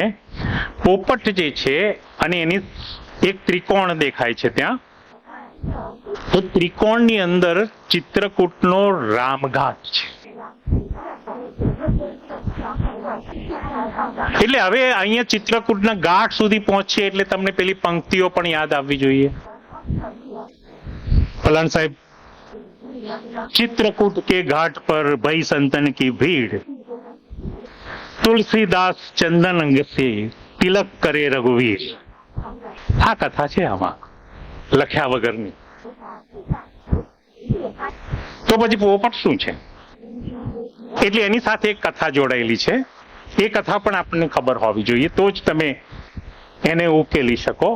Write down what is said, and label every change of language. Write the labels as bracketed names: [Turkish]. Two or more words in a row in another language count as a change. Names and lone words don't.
[Gujarati] પોપટ જે છે અને એની એક ત્રિકોણ દેખાય છે ત્યાં, તો ત્રિકોણની અંદર ચિત્રકૂટનો રામઘાટ છે. એટલે હવે અહીંયા ચિત્રકૂટના ઘાટ સુધી પહોંચીએ એટલે તમને પેલી પંક્તિઓ પણ યાદ આવવી જોઈએ. પલાણ સાહેબ, [Hindi] चित्रकूट के घाट पर भई संतन की भीड़, तुलसीदास चंदन अंग से तिलक करे रघुवीर. [Gujarati] આ કથા છે આમાં લખ્યા વગરની. તો પછી પોપટ શું છે? એટલે એની સાથે એક કથા જોડાયેલી છે. એ કથા પણ આપણને ખબર હોવી જોઈએ, તો જ તમે એને ઉકેલી શકો.